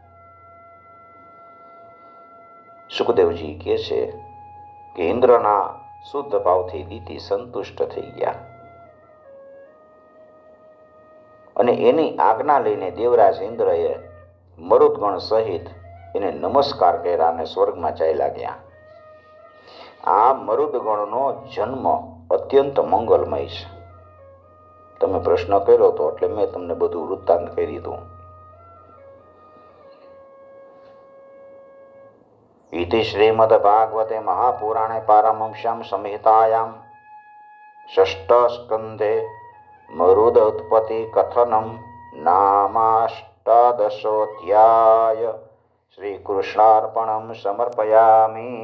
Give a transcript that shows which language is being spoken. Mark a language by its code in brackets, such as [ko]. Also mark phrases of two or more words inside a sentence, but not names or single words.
[gu] સુખદેવજી કહે છે કે ઇન્દ્રના શુદ્ધ ભાવથી દીતિ સંતુષ્ટ થઈ ગયા અને એની આજ્ઞા લઈને દેવરાજ ઇન્દ્રએ મરુદગણ સહિત એને નમસ્કાર કર્યા અને સ્વર્ગમાં ચાલ્યા ગયા. આ મરુદગણનો જન્મ અત્યંત મંગલમય છે. તમે પ્રશ્ન કર્યો હતો એટલે મેં તમને બધું વૃત્તાંત કહી દીધું. [sa] इति श्रीमद्भागवते महापुराणे पारमंस्यां संहितायां षष्ठस्कन्धे मरुदोत्पत्ति कथनं नामाष्टादशोऽध्याय श्रीकृष्णार्पणं समर्पयामि.